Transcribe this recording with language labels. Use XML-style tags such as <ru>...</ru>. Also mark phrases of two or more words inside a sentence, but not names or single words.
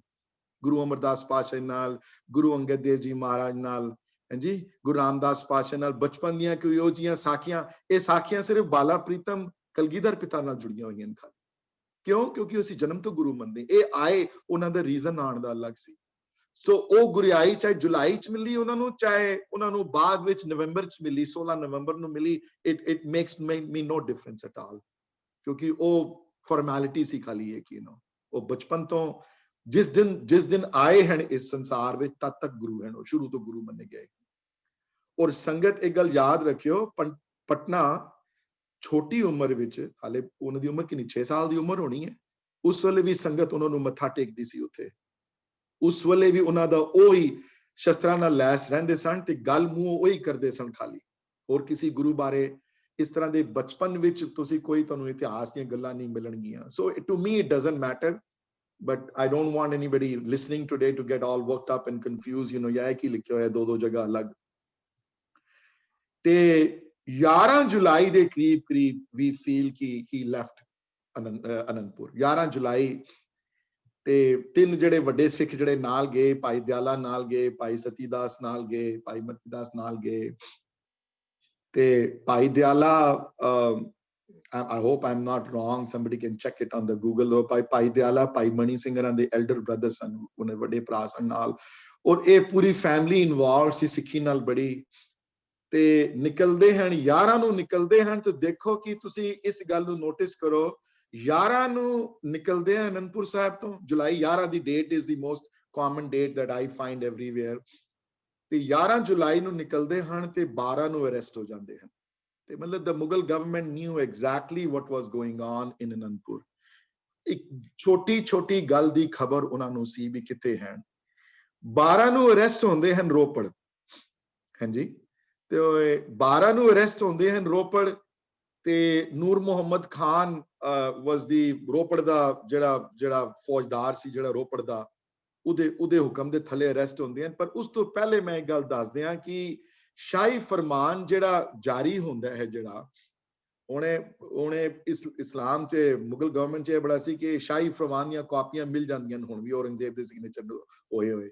<pa>ਗੁਰੂ ਅਮਰਦਾਸ ਪਾਤਸ਼ਾਹ ਨਾਲ, ਗੁਰੂ ਅੰਗਦ ਦੇਵ ਜੀ ਮਹਾਰਾਜ ਨਾਲ, ਹਾਂਜੀ, ਗੁਰੂ ਰਾਮਦਾਸ ਪਾਤਸ਼ਾਹ ਨਾਲ ਬਚਪਨ ਦੀਆਂ ਕੋਈ ਉਹ ਜੀਆਂ ਸਾਖੀਆਂ, ਇਹ ਸਾਖੀਆਂ ਸਿਰਫ ਬਾਲਾ ਪ੍ਰੀਤਮ ਕਲਗੀਧਰ ਪਿਤਾ ਨਾਲ ਜੁੜੀਆਂ ਹੋਈਆਂ ਨੇ ਖਾਲੀ। ਕਿਉਂ? ਕਿਉਂਕਿ ਅਸੀਂ ਜਨਮ ਤੋਂ ਗੁਰੂ ਮੰਨਦੇ, ਇਹ ਆਏ ਉਹਨਾਂ ਦਾ ਰੀਜ਼ਨ ਆਉਣ ਦਾ ਅਲੱਗ ਸੀ। ਸੋ ਉਹ ਗੁਰਿਆਈ ਚਾਹੇ ਜੁਲਾਈ ਚ ਮਿਲੀ ਉਹਨਾਂ ਨੂੰ, ਚਾਹੇ ਉਹਨਾਂ ਨੂੰ ਬਾਅਦ ਵਿੱਚ ਨਵੰਬਰ ਚ ਮਿਲੀ, 16 ਨਵੰਬਰ ਨੂੰ ਮਿਲੀ,</pa> <en>it makes me no difference at all,</en> <pa>ਕਿਉਂਕਿ ਉਹ ਫਾਰਮੈਲਿਟੀ ਸੀ ਖਾਲੀ ਇਹ ਕਿ ਉਹ ਬਚਪਨ ਤੋਂ ਜਿਸ ਦਿਨ ਆਏ ਹਨ ਇਸ ਸੰਸਾਰ ਵਿੱਚ ਤਦ ਤੱਕ ਗੁਰੂ ਹਨ, ਉਹ ਸ਼ੁਰੂ ਤੋਂ ਗੁਰੂ ਮੰਨੇ ਗਏ। ਔਰ ਸੰਗਤ ਇੱਕ ਗੱਲ ਯਾਦ ਰੱਖਿਓ, ਪਟਨਾ ਛੋਟੀ ਉਮਰ ਵਿੱਚ, ਹਾਲੇ ਉਹਨਾਂ ਦੀ ਉਮਰ ਕਿੰਨੀ, 6 ਸਾਲ ਦੀ ਉਮਰ ਹੋਣੀ ਹੈ, ਉਸ ਵੇਲੇ ਵੀ ਸੰਗਤ ਉਹਨਾਂ ਨੂੰ ਮੱਥਾ ਟੇਕਦੀ ਸੀ ਉੱਥੇ, ਉਸ ਵੇਲੇ ਵੀ ਉਹਨਾਂ ਦਾ ਉਹੀ ਸ਼ਸਤਰਾਂ ਨਾਲ ਲੈਸ ਰਹਿੰਦੇ ਸਨ ਤੇ ਗੱਲ ਮੂੰਹ ਉਹੀ ਕਰਦੇ ਸਨ ਖਾਲੀ। ਹੋਰ ਕਿਸੇ ਗੁਰੂ ਬਾਰੇ ਇਸ ਤਰ੍ਹਾਂ ਦੇ ਬਚਪਨ ਵਿੱਚ ਤੁਸੀਂ ਕੋਈ ਤੁਹਾਨੂੰ ਇਤਿਹਾਸ ਦੀਆਂ ਗੱਲਾਂ ਨਹੀਂ ਮਿਲਣਗੀਆਂ।</pa> <en>so to me it doesn't matter, but I don't want anybody listening today to get all worked up and confused,</en> <pa>ਯਾ ਕੀ ਲਿਖਿਆ ਹੋਇਆ ਦੋ ਜਗ੍ਹਾ ਅਲੱਗ। ਤੇ 11 ਜੁਲਾਈ ਦੇ ਕਰੀਬ</pa> <en>we feel</en> <pa>ਕਿ</pa> <en>he left</en> <pa>ਅਨੰਦਪੁਰ, 11 ਜੁਲਾਈ। ਤੇ 3 ਜਿਹੜੇ ਵੱਡੇ ਸਿੱਖ ਜਿਹੜੇ ਨਾਲ ਗਏ, ਭਾਈ ਦਿਆਲਾ ਨਾਲ ਗਏ, ਭਾਈ ਸਤੀਦਾਸ ਨਾਲ ਗਏ, ਭਾਈ ਮਤੀਦਾਸ ਨਾਲ ਗਏ। ਤੇ ਭਾਈ ਦਿਆਲਾ,</pa> <en>I hope I'm not wrong, somebody can check it on the Google,</en> <pa>ਭਾਈ ਦਿਆਲਾ ਭਾਈ ਮਣੀ ਸਿੰਘ ਹਰਾਂ ਦੇ</pa> <en>elder brother</en> <pa>ਸਨ, ਉਹਨੇ ਵੱਡੇ ਭਰਾ ਸਨ ਨਾਲ, ਔਰ ਇਹ ਪੂਰੀ</pa> <en>family involved</en> <pa>ਸੀ ਸਿੱਖੀ ਨਾਲ ਬੜੀ। ਤੇ ਨਿਕਲਦੇ ਹਨ 11 ਨੂੰ ਨਿਕਲਦੇ ਹਨ, ਤੇ ਦੇਖੋ ਕਿ ਤੁਸੀਂ ਇਸ ਗੱਲ ਨੂੰ ਨੋਟਿਸ ਕਰੋ, 11 ਨੂੰ ਨਿਕਲਦੇ ਹਨ ਅਨੰਦਪੁਰ ਸਾਹਿਬ ਤੋਂ।</pa> <en>July 11 ਦੀ date is the most common date that I find everywhere।</en> <pa>ਤੇ 11 ਜੁਲਾਈ ਨੂੰ ਨਿਕਲਦੇ ਹਨ ਤੇ 12 ਨੂੰ ਅਰੈਸਟ ਹੋ ਜਾਂਦੇ ਹਨ। ਤੇ ਮਤਲਬ</pa> <en>the Mughal government knew exactly what was going on in Anandpur।</en> <pa>ਇੱਕ ਛੋਟੀ ਗੱਲ ਦੀ ਖਬਰ ਉਹਨਾਂ ਨੂੰ ਸੀ ਵੀ ਕਿੱਥੇ ਹਨ। 12 ਨੂੰ ਅਰੈਸਟ ਹੁੰਦੇ ਹਨ ਰੋਪੜ, ਹਾਂਜੀ, ਤੇ 12 ਨੂੰ ਅਰੈਸਟ ਹੁੰਦੇ ਹਨ ਰੋਪੜ। ਤੇ ਨੂਰ ਮੁਹੰਮਦ ਖਾਨ</pa> <en>was the</en> <pa>ਰੋਪੜ ਦਾ ਜਿਹੜਾ ਫੌਜਦਾਰ ਸੀ, ਜਿਹੜਾ ਰੋਪੜ ਦਾ, ਉਹਦੇ ਹੁਕਮ ਦੇ ਥੱਲੇ ਅਰੈਸਟ ਹੁੰਦੇ ਹਨ। ਪਰ ਉਸ ਤੋਂ ਪਹਿਲੇ ਮੈਂ ਇੱਕ ਗੱਲ ਦੱਸ ਦਿਆਂ ਕਿ ਸ਼ਾਹੀ ਫਰਮਾਨ ਜਿਹੜਾ ਜਾਰੀ ਹੁੰਦਾ ਹੈ, ਜਿਹੜਾ ਉਹਨੇ ਇਸਲਾਮ ਚ,</pa> <en>Mughal government</en> <pa>ਚ ਇਹ ਬੜਾ ਸੀ ਕਿ ਸ਼ਾਹੀ ਫਰਮਾਨ ਦੀਆਂ ਕਾਪੀਆਂ ਮਿਲ ਜਾਂਦੀਆਂ ਹੁਣ ਵੀ, ਔਰੰਗਜ਼ੇਬ ਦੇ ਸਿਗਨੇਚਰ ਹੋਏ।</pa>